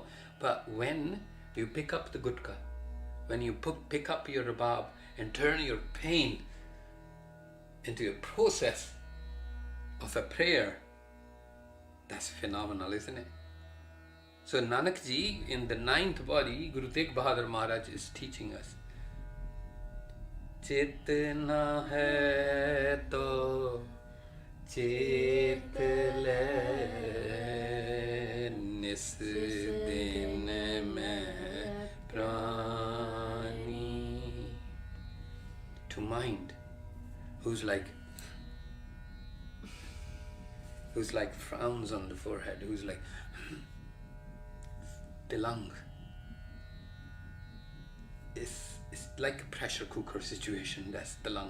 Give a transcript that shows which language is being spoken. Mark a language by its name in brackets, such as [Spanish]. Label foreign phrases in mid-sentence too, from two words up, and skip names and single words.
[English] But when you pick up the gutka, when you pick up your rabab and turn your pain into a process of a prayer, that's phenomenal, isn't it? So Nanak Ji, in the 9th body, Guru Tegh Bahadur Maharaj is teaching us. [Punjabi] ਚੇਤਨਾ ਹੈ ਤੋ ਚੇਤ ਲੈ ਨਿਸ ਦਿਨ ਮੈ ਪ੍ਰਾਨੀ. [English] To mind, who's like frowns on the forehead, who's like Tilang. It's like a pressure cooker situation, that's Tilang.